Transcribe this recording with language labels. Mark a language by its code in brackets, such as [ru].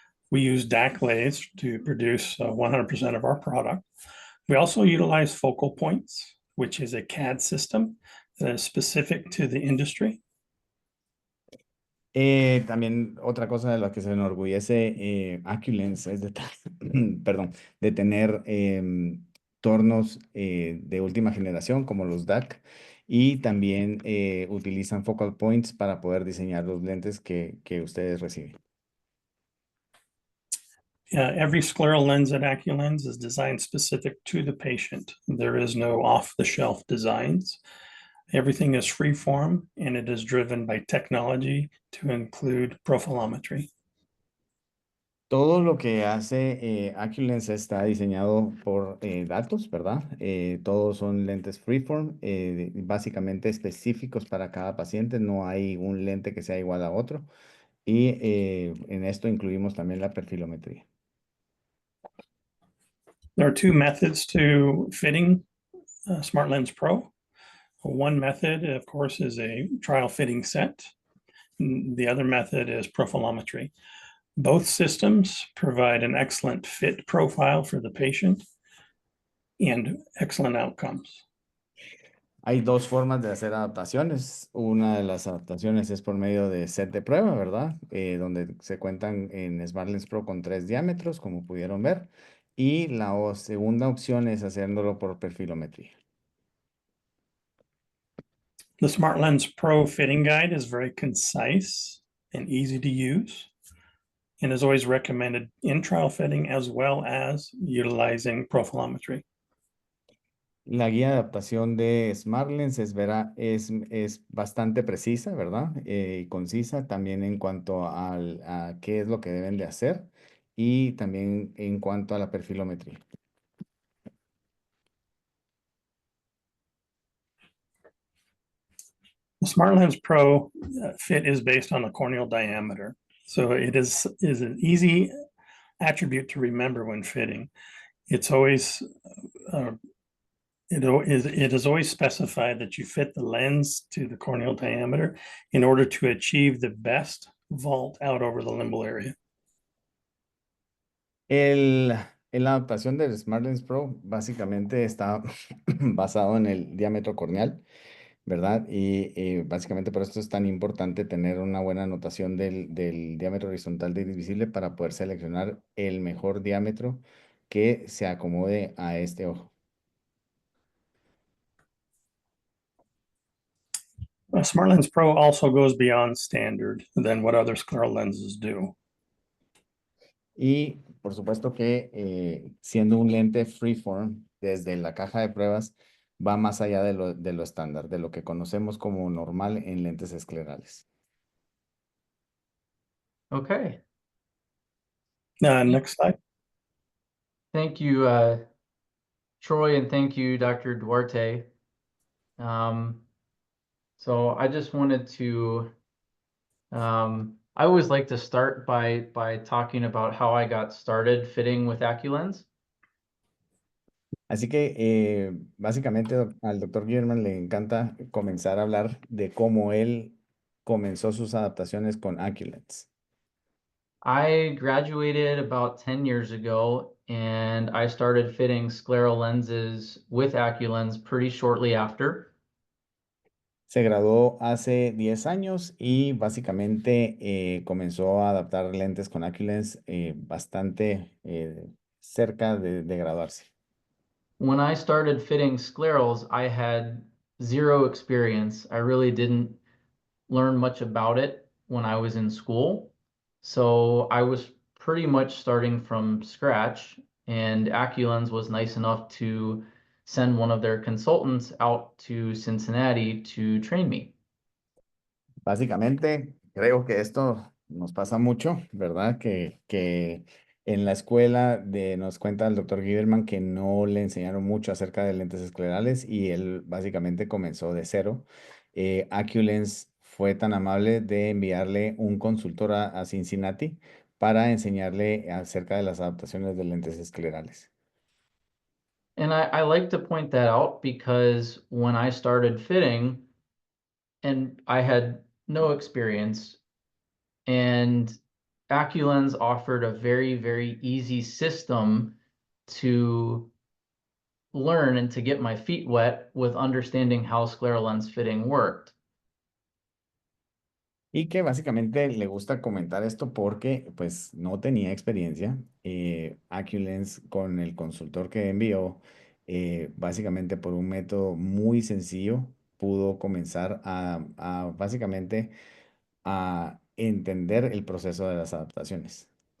[en] We use DAC lathes to produce 100% of our product. We also utilize Focal Points, which is a CAD system that is specific to the industry. [es] También otra cosa de la que se enorgullece AcuLens es perdón, de tener tornos de última generación como los DAC y también utilizan focal points para poder diseñar los lentes que ustedes reciben. [en] Every scleral lens at AcuLens is designed specific to the patient. There is no off-the-shelf designs. Everything is freeform and it is driven by technology to include profilometry. [es] Todo lo que hace Aculens está diseñado por datos, ¿verdad? Todos son lentes freeform, básicamente específicos para cada paciente. No hay un lente que sea igual a otro. Y en esto incluimos también la perfilometría. [en] There are two methods to fitting Smart Lens Pro. One method, of course, is a trial fitting set. The other method is profilometry. Both systems provide an excellent fit profile for the patient and excellent outcomes. [es] Hay dos formas de hacer adaptaciones. Una de las adaptaciones es por medio de set de prueba, ¿verdad? Donde se cuentan en SmartLens Pro con 3 diámetros, como pudieron ver. Y la segunda opción es haciéndolo por perfilometría. [en] The Smart Lens Pro fitting guide is very concise and easy to use and is always recommended in trial fitting as well as utilizing profilometry. [es] La guía de adaptación de SmartLens es bastante precisa, ¿verdad? Y concisa también en cuanto a qué es lo que deben de hacer y también en cuanto a la perfilometría. [en] The Smart Lens Pro fit is based on the corneal diameter. So it is an easy attribute to remember when fitting. It's always uh, it is always specified that you fit the lens to the corneal diameter in order to achieve the best vault out over the limbal area. [es] El, en la adaptación del SmartLens Pro básicamente está basado en el diámetro corneal, ¿verdad? Y básicamente por esto es tan importante tener una buena anotación del diámetro horizontal de iris visible para poder seleccionar el mejor diámetro que se acomode a este ojo. [en] Smart Lens Pro also goes beyond standard than what other scleral lenses do. [es] Y por supuesto que siendo un lente freeform, desde la caja de pruebas, va más allá de lo estándar, de lo que conocemos como normal en lentes esclerales. [en] Okay. Next slide. Thank you, Troy, and thank you, Dr. Duarte. So I just wanted to, I always like to start by talking about how I got started fitting with Aculens. [es] Así que básicamente al doctor Guillermo le encanta comenzar a hablar de cómo él comenzó sus adaptaciones con Aculens. [en] I graduated about 10 years ago and I started fitting scleral lenses with Aculens pretty shortly after. [es] Se graduó hace 10 años y básicamente comenzó a adaptar lentes con Aculens bastante cerca de graduarse. [en] When I started fitting sclerals, I had zero experience. I really didn't learn much about it when I was in school. So I was pretty much starting from scratch, and Aculens was nice enough to send one of their consultants out to Cincinnati to train me. [es] Básicamente, creo que esto nos pasa mucho, ¿verdad? Que en la escuela nos cuenta el doctor Giverman que no le enseñaron mucho acerca de lentes esclerales y él básicamente comenzó de cero. Aculens fue tan amable de enviarle un consultor a Cincinnati para enseñarle acerca de las adaptaciones de lentes esclerales. [en] And I like to point that out because when I started fitting, and I had no experience, and Aculens offered a very, very easy system to learn and to get my feet wet with understanding how scleral lens fitting worked. [es] Y que básicamente le gusta comentar esto porque pues no tenía experiencia. Aculens con el consultor que envió, básicamente por un método muy sencillo, pudo comenzar a básicamente a entender el proceso de las adaptaciones.